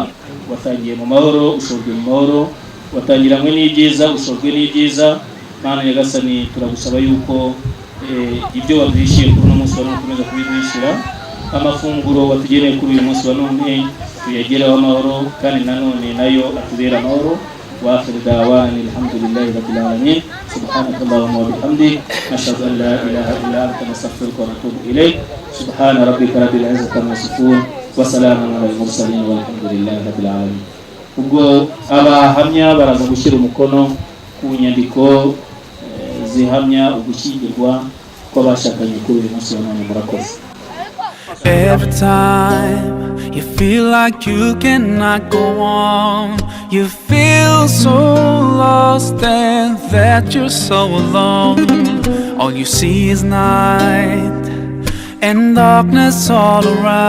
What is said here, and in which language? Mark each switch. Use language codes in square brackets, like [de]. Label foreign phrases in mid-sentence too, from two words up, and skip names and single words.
[rw] Watangiye mu mahoro, ushojwe mu mahoro, watangiranywe n'ibyiza, ushojwe n'ibyiza. Imana Nyagasani turagusaba yuko ibyo waduhishiye kuri uno munsi wa none ukomeza kubiduhishira. Amafunguro watugeneye kuri uyu munsi wa none tuyagereho amahoro, kandi nanone nayo atubera amahoro. [ar] وآخر دعوانا الحمد لله رب العالمين. سبحانك اللهم وبحمدك نشهد أن لا إله إلا أنت نستغفرك ونتوب إليك. سبحان ربك رب العزة عما يصفون وسلام على المرسلين والحمد لله رب العالمين. [rw] ubwo abahamya baraza gushyira umukono ku nyandiko zihamya ugushyingirwa kw'abashakanye kuri uyu munsi wa none. Murakoze. [en] Every time you feel like you cannot go on, you feel so lost and that you're so alone. All you see is night and darkness all around.